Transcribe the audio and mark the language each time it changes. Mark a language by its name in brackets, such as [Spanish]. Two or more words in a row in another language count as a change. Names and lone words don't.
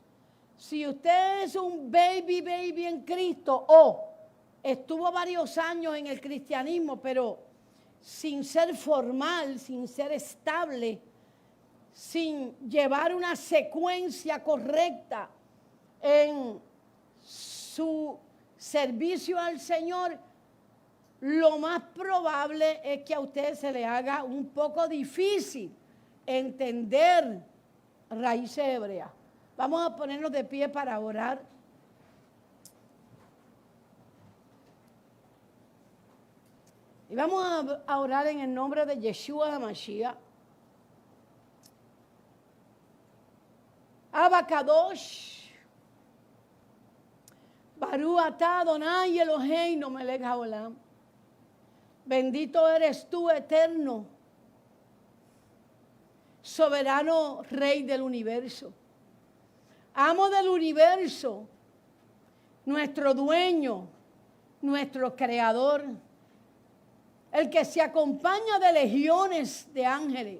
[Spanish] Si usted es un baby en Cristo o estuvo varios años en el cristianismo, pero sin ser formal, sin ser estable, sin llevar una secuencia correcta en su servicio al Señor, lo más probable es que a usted se le haga un poco difícil entender raíces hebreas. Vamos a ponernos de pie para orar. Y vamos a orar en el nombre de Yeshua HaMashiach. [Hebrew] אבא קדוש, ברוך אתה אדני אלוהינו מלך העולם. [Spanish] Bendito eres tú, eterno, soberano Rey del universo, amo del universo, nuestro dueño, nuestro creador, el que se acompaña de legiones de ángeles.